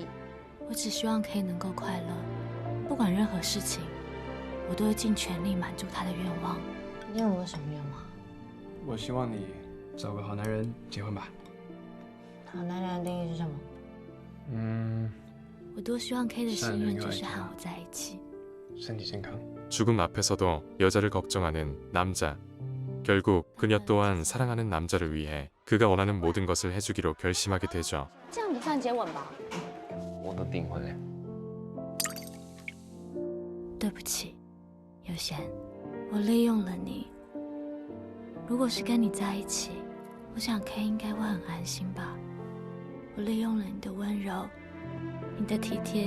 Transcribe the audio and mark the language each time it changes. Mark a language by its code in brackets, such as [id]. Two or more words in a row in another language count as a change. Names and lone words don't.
[zh] 我只希望 K 能够快乐，不管任何事情，我都会尽全力满足他的愿望。你有没有什么愿望？我希望你找个好男人结婚吧。好男人的定义是什么？我多希望 K 的心愿就是和我在一起。身体健康。 [ko] 죽음 앞에서도 여자를 걱정하는 남자. 결국 그녀 또한 사랑하는 남자를 위해 그가 원하는 모든 것을 해주기로 결심하게 되죠. [zh] 这样不算接吻吧？我都订婚了。对不起，有贤，我利用了你。如果是跟你在一起，我想 K 应该会很安心吧。我利用了你的温柔，你的体贴。